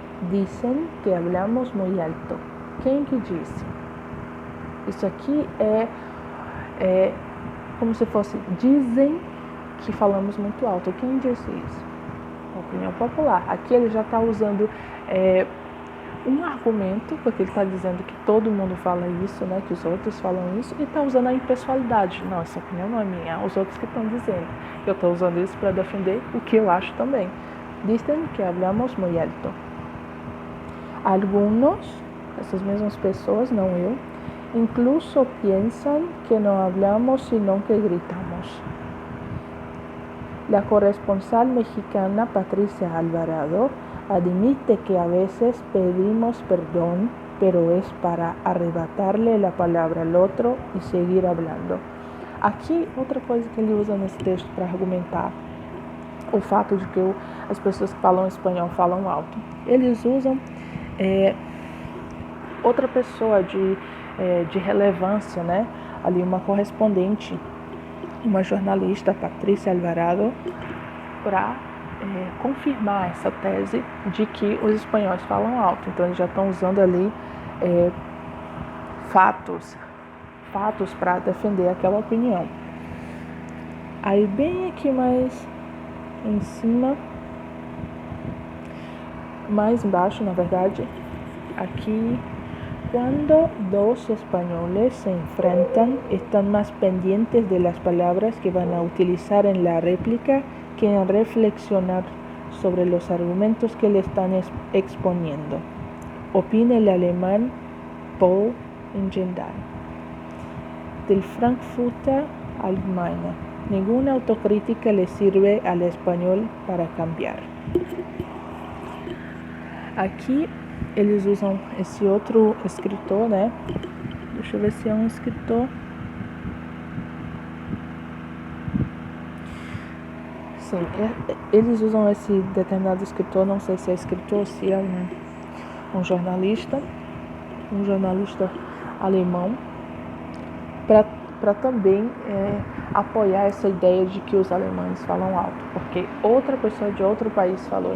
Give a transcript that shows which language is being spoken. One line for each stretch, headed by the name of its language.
Spanish: Dicen que hablamos muy alto.
Portuguese: Quem que disse? Isso aqui é como se fosse dizem que falamos muito alto. Quem disse isso? Opinião popular. Aqui ele já está usando um argumento, porque ele está dizendo que todo mundo fala isso, né, que os outros falam isso, e está usando a impessoalidade. Não, essa opinião não é minha, os outros que estão dizendo. Eu estou usando isso para defender o que eu acho também.
Spanish: Dicen que hablamos muy alto. Algunos,
Portuguese: essas mesmas pessoas, não eu,
Spanish: incluso piensan que no hablamos sino que gritamos. La corresponsal mexicana Patricia Alvarado admite que a veces pedimos perdón, pero es para arrebatarle la palabra al otro y seguir hablando.
Portuguese: Aqui, outra coisa que ele usa nesse texto para argumentar o fato de que as pessoas que falam espanhol falam alto. Eles usam outra pessoa de relevância, né? Ali uma correspondente, uma jornalista, Patrícia Alvarado, para confirmar essa tese de que os espanhóis falam alto. Então eles já estão usando ali fatos para defender aquela opinião. Aí bem aqui mais em cima, mais embaixo, na verdade, aqui,
Spanish: cuando dos españoles se enfrentan, están más pendientes de las palabras que van a utilizar en la réplica que en reflexionar sobre los argumentos que le están exponiendo. Opina el alemán Paul Engendal, del Frankfurter Allgemeine. Ninguna autocrítica le sirve al español para cambiar.
Portuguese: Aqui eles usam esse outro escritor, né? Deixa eu ver se é um escritor. Sim, eles usam esse determinado escritor, não sei se é escritor, se é um jornalista alemão, para também apoiar essa ideia de que os alemães falam alto, porque outra pessoa de outro país falou.